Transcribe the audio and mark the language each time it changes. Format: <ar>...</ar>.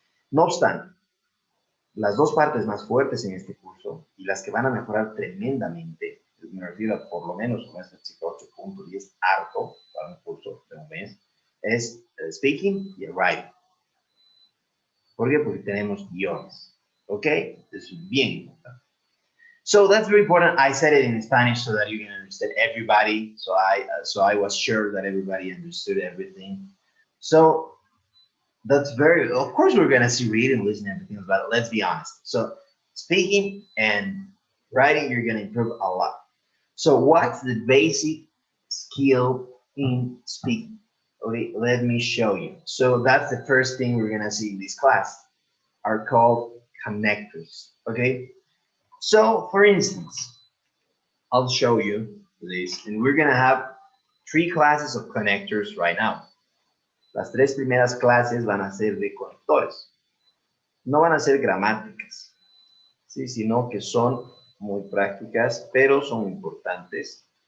<es>No obstante, las dos partes más fuertes en este curso y las que van a mejorar tremendamente, me refiero a por lo menos con este 8 puntos y es harto para un curso de un mes, es el speaking y el writing. ¿Por qué? Porque tenemos guiones. ¿Ok? Es bien importante.</es> <en>So that's very important. I said it in Spanish so that you can understand everybody. So I was sure that everybody understood everything. So that's very, of course, we're going to see reading, listening, everything, but let's be honest. So speaking and writing, you're going to improve a lot. So what's the basic skill in speaking? Okay, let me show you. So that's the first thing we're going to see in this class, are called connectors. Okay, so for instance, I'll show you this, and we're going to have 3 classes of connectors right now.</en> <es>Las 3 primeras clases van a ser de conectores. No van a ser gramáticas, ¿sí? Sino que son muy prácticas, pero son importantes.</es>